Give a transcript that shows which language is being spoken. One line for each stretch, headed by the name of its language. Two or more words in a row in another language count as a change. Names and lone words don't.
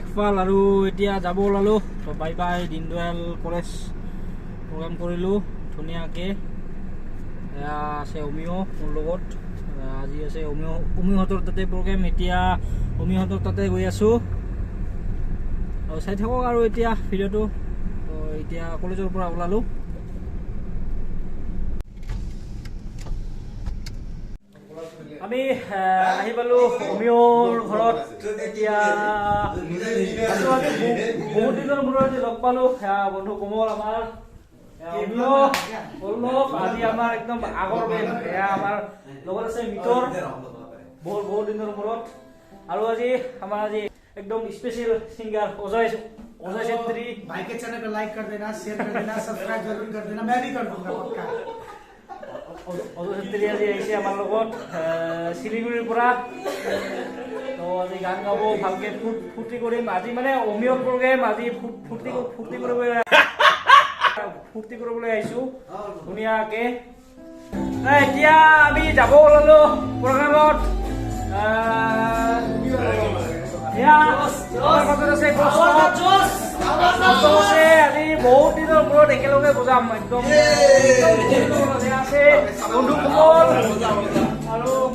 Assamese: পাল আৰু এতিয়া যাব ওলালো বাই বাই দীনদয়াল কলেজ প্ৰগ্ৰাম কৰিলোঁ ধুনীয়াকৈ আছে অমিয় মোৰ লগত আজি আছে অমিহঁতৰ তাতে প্ৰগ্ৰেম এতিয়া অমিহঁতৰ তাতে গৈ আছোঁ আৰু চাই থাকক আৰু এতিয়া ভিডিঅ'টো এতিয়া কলেজৰ পৰা ওলালোঁ আমি আহি পালোঁ অমিয়ৰ ঘৰত এতিয়া বহুত দিনৰ মূৰত লগ পালোঁ বন্ধু কোমল আমাৰ আজি আমাৰ একদম আগৰ বেন আমাৰ লগত আছে মিতৰ বহুত দিনৰ মূৰত আৰু আজি আমাৰ আজি एकदम
English: special singer
Assamese: अजय छेत्री
Hindi: भाई के चैनल पे लाइक कर देना शेयर कर देना सब्सक्राइब जरूर कर देना मैं भी कर दूंगा पक्का
Assamese: अजय छेत्री আজি আহিছে আমাৰ লগত শিলিগুৰিৰ পৰা তো আজি গান গাব ভালকে ফুৰ্তি কৰিম আজি মানে অমিয়ৰ প্ৰগ্ৰেম আজি ফুৰ্তি কৰিবলৈ আহিছো ধুনীয়াকে এতিয়া আমি যাব ওলালো প্ৰগ্ৰামত আজি বহুত দিনৰ মূৰত একেলগে বজাম একদম আছে বন্ধু কোমল আৰু